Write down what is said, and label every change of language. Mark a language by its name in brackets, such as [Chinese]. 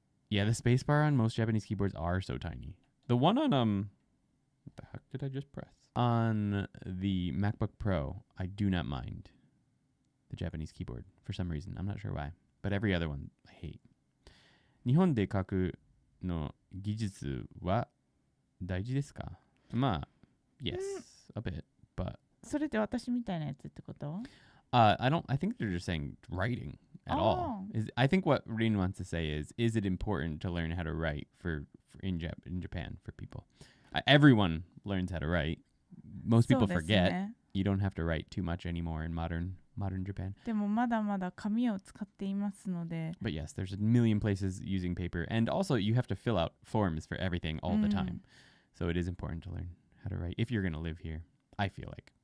[English] Yeah, the spacebar on most Japanese keyboards are so tiny. The one on what the heck did I just press? On the MacBook Pro, I do not mind the Japanese keyboard for some reason. I'm not sure why, but every other one I hate. [Japanese] 日本で書くの技術は大事ですか? [English] まあ, yes, a bit, but [Japanese] それって私みたいなやつってこと？ [English] I think they're just saying writing at all. I think what Rin wants to say is it important to learn how to write for in Japan for people? Everyone learns how to write. Most people forget. You don't have to write too much anymore in modern Japan. [Japanese] でもまだまだ紙を使っていますので。 [English] But yes, there's a million places using paper, and also you have to fill out forms for everything all the time. So it is important to learn how to write if you're going to live here. I feel like.